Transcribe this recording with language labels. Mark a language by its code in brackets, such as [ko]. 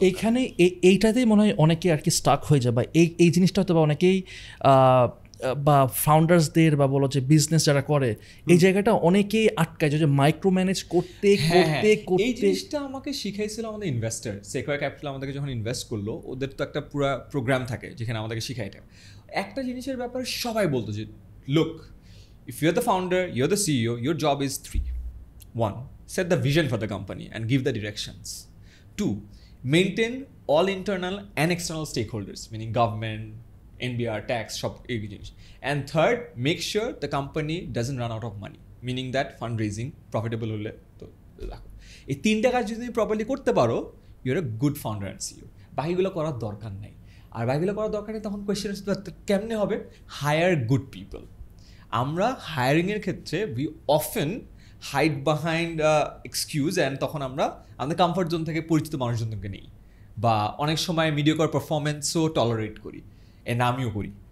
[bn] এইখানে এইটাতেই মনে হয় অনেকে আর কি স্টাক হয়ে যায়, বা এই জিনিসটা হয়তো বা অনেকেই বা ফাউন্ডার্সদের বা বলো যে বিজনেস যারা করে এই জায়গাটা অনেকেই আটকায়, যে মাইক্রো ম্যানেজ করতে। এই জিনিসটা আমাকে শিখাইছিল আমাদের ইনভেস্টার। সেকোয়ার ক্যাপিটাল আমাদেরকে যখন ইনভেস্ট করলো, ওদের তো একটা পুরো প্রোগ্রাম থাকে যেখানে আমাদেরকে শিখাই। একটা জিনিসের ব্যাপারে সবাই বলতো যে [en] Look, if you're the founder, you're the CEO, your job is 3. 1, set the vision for the company and give the directions. 2, maintain all internal and external stakeholders, meaning government, NBR, tax, সব এই জিনিস। And third, make sure the company doesn't run out of money, meaning that fundraising profitable [bn] হলে তো রাখো। এই 3টা কাজ যদি তুমি প্রপারলি করতে পারো, [en] you're a good founder and CEO. [bn] বাকিগুলো করার দরকার নাই। আর বাকিগুলো করার দরকার নেই, তখন কোয়েশ্চেন কেমনে হবে? [en] Hire good people. [bn] আমরা হায়ারিংয়ের ক্ষেত্রে [en] we often hide behind excuse, [bn] and তখন আমরা আমাদের কমফর্ট জোন থেকে পরিচিত মানুষজনকে নেই, বা অনেক সময় মিডিওকর পারফরমেন্সও টলারেট করি, অ্যান্ড আমিও করি।